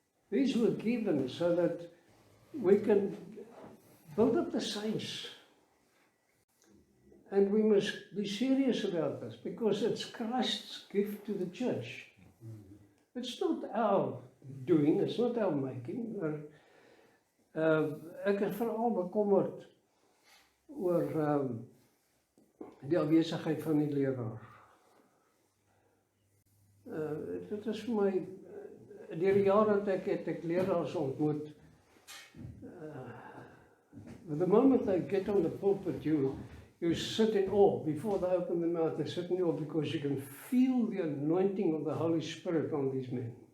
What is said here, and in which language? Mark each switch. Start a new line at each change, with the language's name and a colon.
English: These were given so that we can build up the saints. And we must be serious about this because it's Christ's gift to the church. It's not our doing, it's not our making.
Afrikaans: Ek is veral bekommerd oor die afwesigheid van die leraar. Dit is vir my, deur die jare het ek leraars ontmoet.
English: The moment they get on the pulpit, you sit in awe before they open their mouth. They sit in awe because you can feel the anointing of the Holy Spirit on these men.